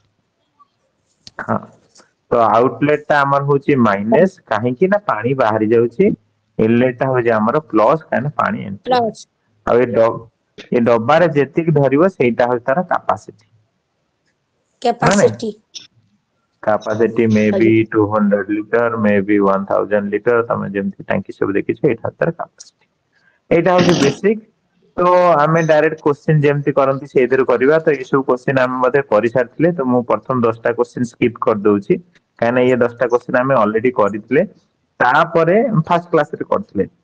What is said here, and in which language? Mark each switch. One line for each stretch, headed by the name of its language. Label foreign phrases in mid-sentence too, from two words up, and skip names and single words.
Odia: ହଁ ତ ଆଉଟଲେଟ ଟା ଆମର ହଉଛି ମାଇନସ କାହିଁକି ନା ପାଣି ବାହାରି ଯାଉଛି ଇନଲେଟ ଟା ହଉଛି ଆମର ପ୍ଲସ କାହିଁକି ପାଣି ଏଣ୍ଟ୍ରି ପ୍ଲସ୍ ହଉଛି ଆଉ ଏ ଡବାରେ ଯେତିକି ଧରିବ ସେଇଟା ହଉଛି ତାର କାପାସିଟି କ୍ୟାପାସିଟି
English: capacity may be 200 liter may be 1000 liter
Odia: ତମେ ଯେମିତି ଟାଙ୍କି ସବୁ ଦେଖିଛ ଏଇଟା ତାର capacity ଏଇଟା ହଉଛି ବେସିକ ତ ଆମେ
English: direct question
Odia: ଯେମିତି କରନ୍ତି ସେଇଥିରୁ କରିବା ତ ଏଇ ସବୁ କ୍ୱେଶ୍ଚିନ୍ ଆମେ ମଧ୍ୟ କରିସାରିଥିଲେ ତ ମୁଁ ପ୍ରଥମ 10ଟା କ୍ୱେଶ୍ଚିନ୍ ସ୍କିପ୍ କରିଦଉଛି କାହିଁକିନା ଇଏ 10ଟା କ୍ୱେଶ୍ଚିନ୍ ଆମେ ଅଲରେଡି କରିଥିଲେ ତାପରେ
English: first class
Odia: କରିଥିଲେ